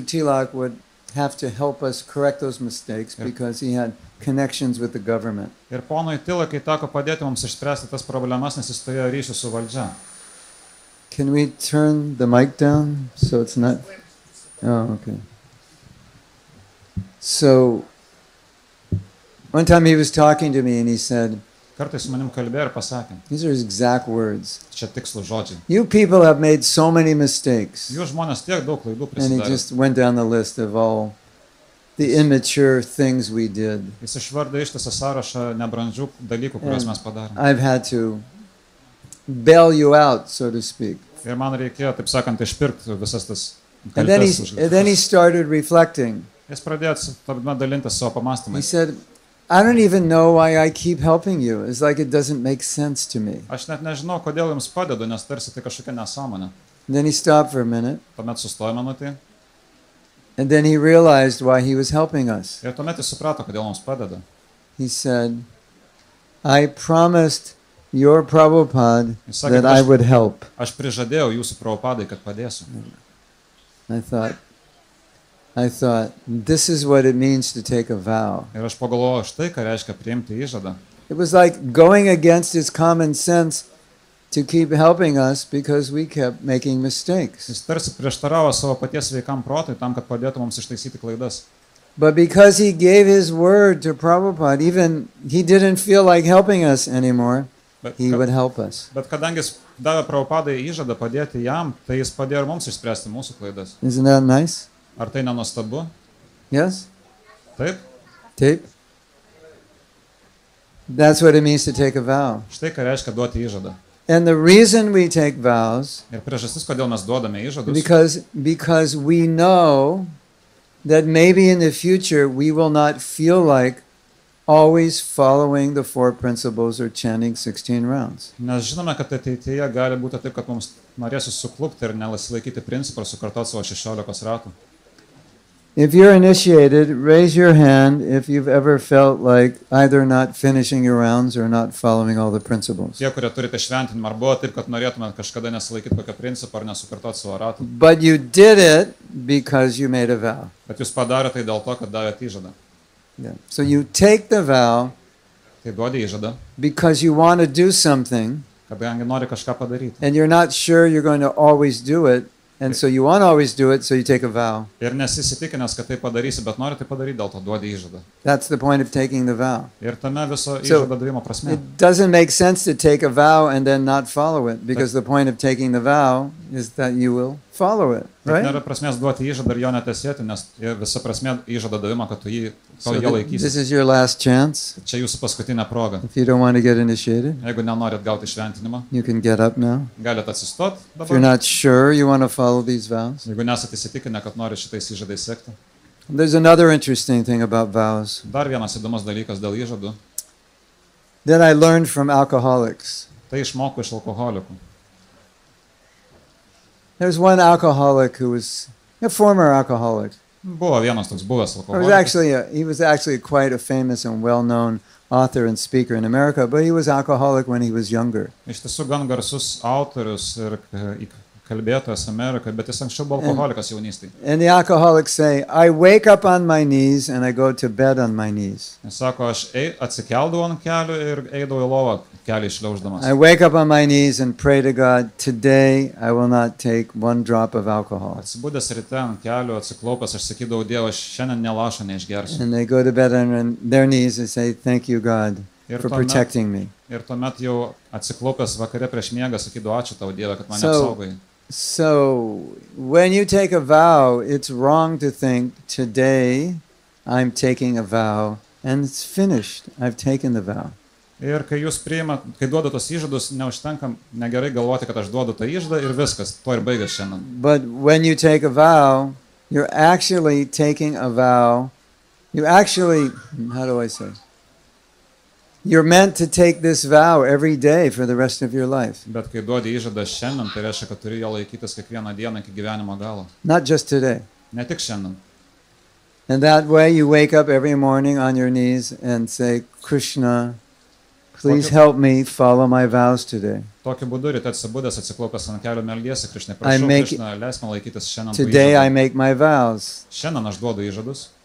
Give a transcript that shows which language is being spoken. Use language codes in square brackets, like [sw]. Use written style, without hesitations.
[en] Tilak would have to help us correct those mistakes because he had connections with the government. [lt] Ir ponui Tilakai teko padėti mums išspręsti tas problemas, nes jis turėjo ryšį su valdžia. [en] Can we turn the mic down so it's not... Oh, okay. So, one time he was talking to me and he said, [lt] Kartais su manim kalbėjo ir pasakė, [en] these are his exact words. [lt] čia tikslų žodžiai. [en] You people have made so many mistakes. [lt] Jūs žmonės tiek daug klaidų [en] And he [lt] prisidarė. [en] just went down the list of all the immature things we did. [lt] Jis išvardė ištisą sąrašą nebrandžių dalykų, kuriuos mes padarėme. [en] I've had to bail you out, so to speak. [lt] Ir man reikėjo, taip sakant, išpirkti visas tas [en] And then [lt] kaltes. [en] he started reflecting. [lt] Jis pradėjo dalintis savo [en] He [lt] pamastymais. [en] said, I don't even know why I keep helping you. It's like it doesn't make sense to me. [lt] Aš net nežinau, kodėl jums padedu, nes tarsi tai kažkokia nesąmonė. [en] And then he stopped for a minute. [lt] Tuomet sustojo minutį [en] And then he realized why he was helping us. [lt] ir tuomet jis suprato, kodėl mums padeda. [en] He said, I promised your Prabhupada [lt] Jis sakė, [en] that I would help. [lt] Aš prižadėjau jūsų Prabhupadai, kad padėsiu. [en] I thought, I thought, this is what it means to take a vow. [lt] Ir aš pagalvojau, štai ką reiškia priimti įžadą. [en] It was like going against his common sense to keep helping us because we kept making mistakes. [lt] Jis tarsi prieštaravo savo paties veikam protui tam, kad padėtų mums ištaisyti klaidas. [en] But because he gave his word to Prabhupada, even he didn't feel like helping us anymore, he would help us. [lt] Bet kadangi jis davė Prabhupadai įžadą padėti jam, tai jis padėjo ir mums išspręsti mūsų klaidas. [en] Isn't that nice? [lt] Ar tai nenuostabu? [en] Yes? [lt] Taip? Tape? [en] That's what it means to take a vow. [lt] Štai ką reiškia duoti įžadą. [en] And the reason we take vows, [lt] Ir priežastis, kodėl mes duodame įžadus, [en] because we know that maybe in the future we will not feel like always following the four principles or chanting 16 rounds. [lt] nes žinome, kad ateityje gali būti taip, kad mums norėsis suklupti ir nesilaikyti principą ir sukartoti savo 16 ratų. [en] If you're initiated, raise your hand if you've ever felt like either not finishing your rounds or not following all the principles. [lt] Tie, kurie turite šventinimą, ar buvo taip, kad norėtumėt kažkada nesilaikyti kokio principo ar nesukartoti savo ratų, [en] But you did it because you made a vow. [lt] bet jūs padarėte tai dėl to, kad davėte įžadą. [en] Yeah. So you take the vow [lt] Tai duodi įžadą, [en] because you want to do something [lt] kadangi nori kažką padaryti. [en] and you're not sure you're going to always do it. And so you want to always do it, so you take a vow. [lt] Ir nesisitikinęs, kad tai padarysi, bet nori tai padaryti, dėl to duodi įžadą. [en] That's the point of taking the vow. [lt] Ir tame viso [en] So, [lt] įžado davimo prasme. [en] It doesn't make sense to take a vow and then not follow it, because the point of taking the vow is that you will follow it, [lt] Bet [en] right? [lt] nėra prasmės duoti įžadą ir jo netesėti, nes visa prasmė įžado davimo, kad tu jį [en] So [lt] jo [en] this [lt] laikysi. [en] is your last chance. [lt] Čia jūsų paskutinė proga. [en] If you don't want to get initiated, [lt] Jeigu nenorit gauti šventinimą, [en] you can get up now. [lt] galite atsistoti [en] If you're not sure you want to follow these vows. [lt] Jeigu nesate įsitikinę, kad nori šitais įžadais sekti. [en] There's another interesting thing about vows [lt] Dar vienas įdomus dalykas dėl įžadų. [en] that I learned from alcoholics. [lt] Tai išmokau iš alkoholikų. [en] There's one alcoholic who was a former alcoholic. [lt] Buvo vienas toks buvęs [en] He was [lt] alkoholikas. [en] he was actually quite a famous and well-known author and speaker in America, but he was alcoholic when he was younger. [lt] Iš tiesų gan garsus autorius ir kalbėtojas Amerikoje, bet jis anksčiau buvo alkoholikas jaunystėje. [en] And the alcoholics say, I wake up on my knees and I go to bed on my knees. [lt] Jis sako, aš atsikeldavau ant kelių ir eidavau į lovą kelią išliauždamas. [en] I wake up on my knees and pray to God, today I will not take one drop of alcohol. [lt] Atsibūdęs ryte ant kelių, atsiklaupęs, aš sakydavau, Dievas, šiandien nelašo neišgersiu. [en] And they go to bed on their knees and say, thank you, God, [lt] Ir [en] for [lt] tuomet, [en] protecting me. [lt] ir tuomet jau atsiklaupęs vakare prieš miegą, sakydavau, ačiū tau, Dieve, kad mane [en] So- [lt] apsaugai. [en] So when you take a vow, it's wrong to think, today I'm taking a vow and it's finished. I've taken the vow. [lt] Ir kai jūs priimat, kai duodat tos įžadus, neužtenka negerai galvoti, kad aš duodu tą įžadą ir viskas, to ir baigęs šiandien. [en] But when you take a vow, you're actually taking a vow. You actually, how do I say? You're meant to take this vow every day for the rest of your life. [lt] Bet kai duodi įžadą šiandien, tai reiškia, kad turi jo laikytis kiekvieną dieną iki gyvenimo galo. [en] Not just today. [lt] Ne tik šiandien. [en] And that way you wake up every morning on your knees and say, Krishna, please help me follow my vows today. [lt] Tokiu būdu ryte atsibūdęs, atsiklaupęs ant kelių melgiesi, Krišnai, [en] I [lt] prašau, [en] make- [lt] Krišna, leisk man laikytis šiandien tų [en] Today I [lt] įžadų. [en] make my vows, [lt] Šiandien aš duodu įžadus,